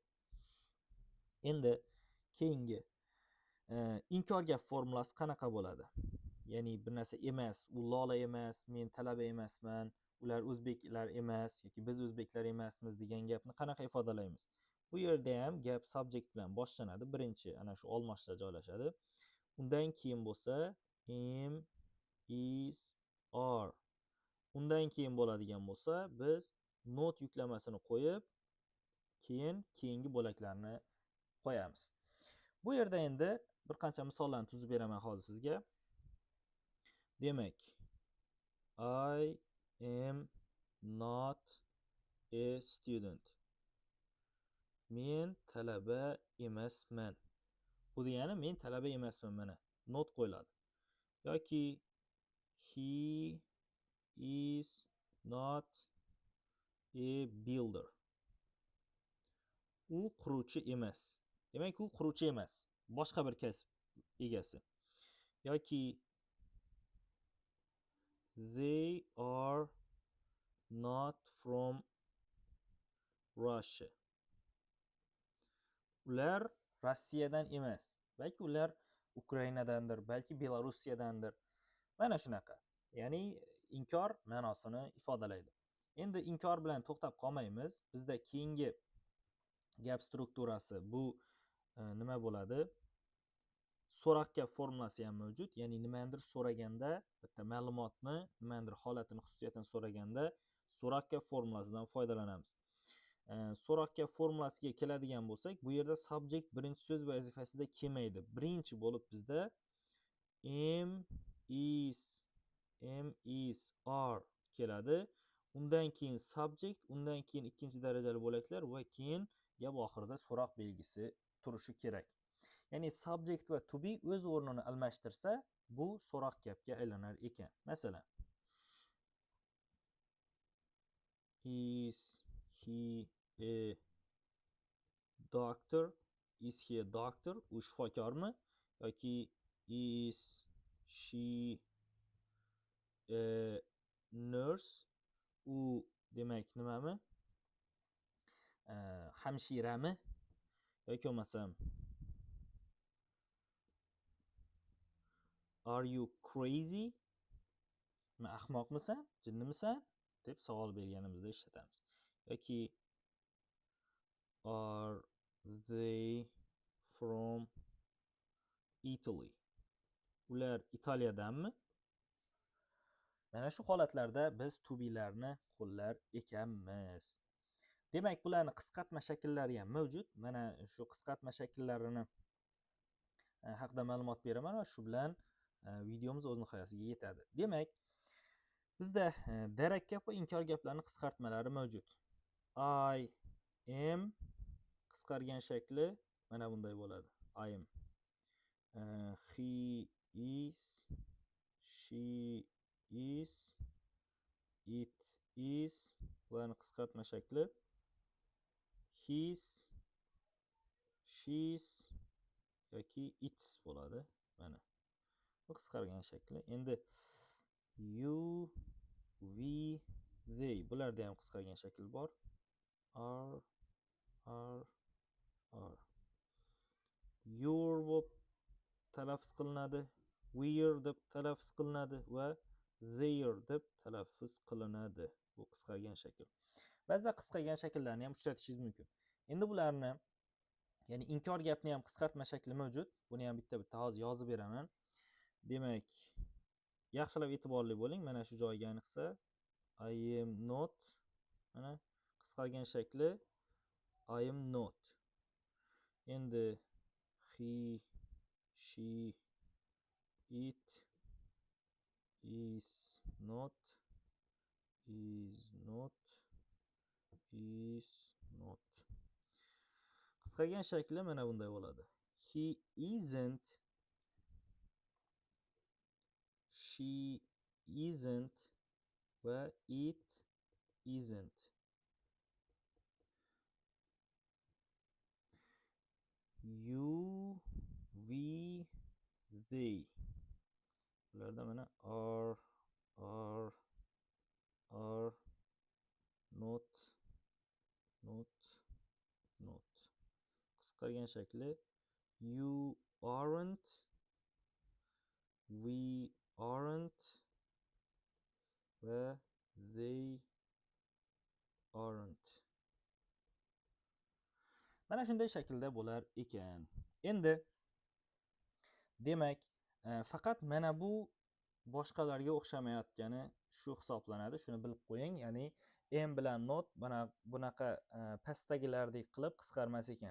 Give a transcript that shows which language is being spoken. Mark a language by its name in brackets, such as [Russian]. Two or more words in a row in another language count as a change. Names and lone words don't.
[Uzbek] Endi keyingi inkor gap formulasi qanaqa bo'ladi? Ya'ni bir narsa emas, u Lola emas, men talaba emasman, ular o'zbeklar emas yoki biz o'zbeklar emasmiz degan gapni qanaqa ifodalaymiz? Bu yerda ham gap subject bilan boshlanadi. Birinchi ana shu olmochda joylashadi. Undan keyin bo'lsa [English] am, is, are. [Uzbek] Undan keyin bo'ladigan bo'lsa, biz not yuklamasini qo'yib, keyin keyingi bo'laklarni qo'yamiz. Bu yerda endi bir qancha misollarni tuzib beraman hozir sizga. Demak, [English] I am not a student. [Uzbek] Men talaba emasman. Bu degani men talaba emasman, mana not qo'yiladi. [English] Yoki he is not a builder. [Uzbek] U quruvchi emas. Demak, u quruvchi emas, boshqa bir kasb egasi. [English] Yoki they are not from Russia. [Uzbek] Ular Rossiyadan emas. Balki ular Ukrainadandir, balki Belorussiyadandir. Mana shunaqa. Ya'ni inkor ma'nosini ifodalaydi. Endi inkor bilan to'xtab qolmaymiz. Bizda keyingi gap strukturasi bu nima bo'ladi? So'roq gap formulasi ham mavjud. Ya'ni nimanidir so'raganda, bitta ma'lumotni, nimanidir holatini, xususiyatini so'raganda so'roq gap formulasidan foydalanamiz. So'roq gap formulasiga keladigan bo'lsak, bu yerda subject birinchi so'z vazifasida kelmaydi. Birinchi bo'lib bizda [English] am, is, are [Uzbek] keladi. Undan keyin subject, undan keyin ikkinchi darajali bo'laklar va keyin gap oxirida so'roq belgisi turishi kerak. Ya'ni subject va [English] to be [Uzbek] o'z o'rnini almashtirsa, bu so'roq gapga aylanar ekan. Masalan, [English] is he a doctor? Is he a doctor? [Uzbek] U shifokormi? Yoki [English] is she a nurse? [Uzbek] U demak nimami? Hamshirami? Yoki bo'lmasam [English] are you crazy? [Uzbek] Men ahmoqmisan, jinnimisan deb savol berganimizda ishlatamiz. [English] Yoki are they from Italy? [Uzbek] Ular Italiyadanmi? Mana shu holatlarda biz to be'larni qo'llar ekanmiz. Demak, bularning qisqartma shakllari ham mavjud. Mana shu qisqartma shakllarini haqida ma'lumot beraman va shu bilan videomiz o'z nihoyasiga yetadi. Demak, bizda darak gap va inkor gaplarning qisqartmalari mavjud. [English] I am [Uzbek] qisqargan shakli mana bunday bo'ladi. [English] I am. He is, she is, it is. [Uzbek] Bularning qisqartma shakli [English] his, she's [Uzbek] yoki its bo'ladi. Mana bu qisqargan shakli. Endi [English] you, we, they [Uzbek] bularda ham qisqargan shakl bor. Are, your deb talaffuz qilinadi, we're deb talaffuz qilinadi va their deb talaffuz qilinadi. Bu qisqargan shakl. Ba'zida qisqargan shakllarni ham uchratishingiz mumkin. Endi bularni, ya'ni inkor gapni ham qisqartma shakli mavjud. Buni ham bitta-bitta hozir yozib beraman. Demak, yaxshilab e'tiborli bo'ling. Mana shu joyga ayniqsa [English] I am not, [Uzbek] mana qisqargan shakli [English] I am not. Endi he, she, it is not, [Uzbek] qisqargan shakli mana bunday bo'ladi. [English] He isn't, she isn't va it isn't. You, we, they. [Uzbek] Bularda mana [English] are, not. [Uzbek] Qisqargan shakli [English] you aren't, we aren't va they aren't. [Uzbek] Mana shunday shaklda bo'lar ekan. Endi demak, faqat mana bu boshqalarga o'xshamayotgani shu hisoblanadi. Shuni bilib qo'ying. Ya'ni am bilan not bunaqa pastdagilardek qilib qisqarmas ekan.